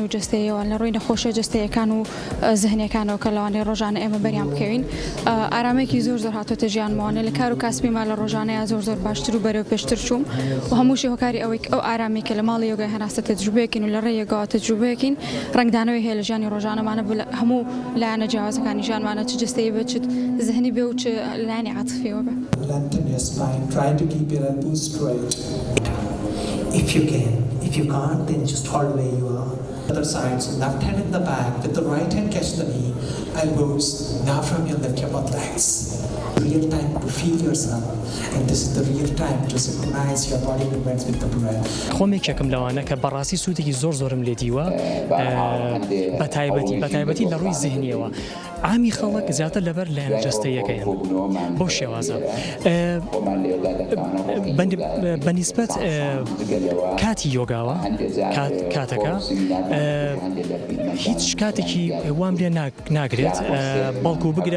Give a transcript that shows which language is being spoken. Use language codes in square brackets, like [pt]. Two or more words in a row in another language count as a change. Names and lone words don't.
[ckb] جستەیەوە لە ڕووی نەخۆشە جستەیەکان و زەهنیەکانەوە کە لەوانەیە ڕۆژانە ئێمە بەریان بکەوین ئارامێکی زۆر هاتوۆتە ژیانمانە لە کار و کاسبیمان لە ڕۆژانەیە زۆر باشتر و بەرەو پێشتر چووم و هەمووشی هۆکاری ئەوەی ئەو ئارامی کە لە ماڵی یۆگای هەناسە تەجروبەیەکین و لە ڕێی یۆگا تەجروبەیەکین ڕنگدانەوەی هەیە لە ژیانی ڕۆژانەمانە هەموو لایەنە جیاوازەکانی ژیانمانە چ جستەیە بێت چ زەهنی بێ و چ لایەنی عاتفیەوە بێ. [en] Try to keep your elbows straight. If you can. If you can't, then just hold where you are. Other side, so left hand in the back, with the right hand catch the knee, elbows. Now from your lift your both legs. Real time to feel yourself, and this is the real time to synchronize your body movements with the breath. [ckb] خۆمێکێکم لەوانە کە بەڕاستی سوودێکی زۆرم لێ دیوە بەتایبەتی لە ڕووی زیهنیەوە عامی خەڵک زیاتر لەبەر لایەنە جەستەیەکەیان بۆ شێوازە بەنسبەت کاتی یۆگاوە کاتەکە هیچ کاتێکی وام لێ ناگرێت بەڵکو بگرە